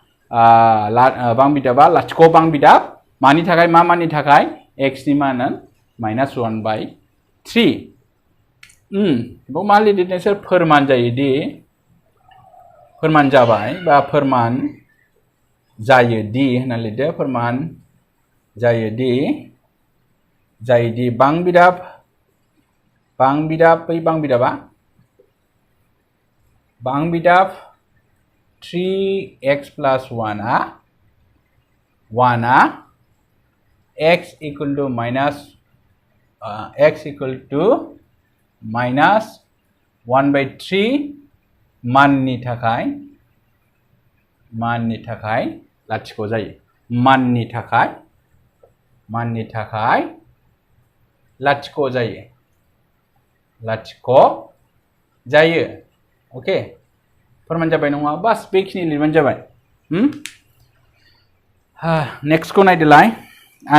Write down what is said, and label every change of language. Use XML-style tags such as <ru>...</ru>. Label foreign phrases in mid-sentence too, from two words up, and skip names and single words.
<brx>लाथिख' बां बिदाब मानि थाखाय मानि थाखाय x नि माना</brx> <en>minus 1 by 3</en> <brx>मा लिरदों नोंसोर फोरमान जायोदि फोरमान जाबाय बा फोरमान जायोदि होनना लिरदो फोरमान जायोदि बां बिदाब बै बां बिदाब</brx> <en>3x plus 1 x equal to minus 1 by 3</en> <brx>माननि थाखाय लाथिख' जायो माननि थाखाय लाथिख' जायो अके फोरमान जाबाय नङा बास बेखिनि लिरबानो जाबाय नेक्स्टखौ नायदोलाय आं</brx>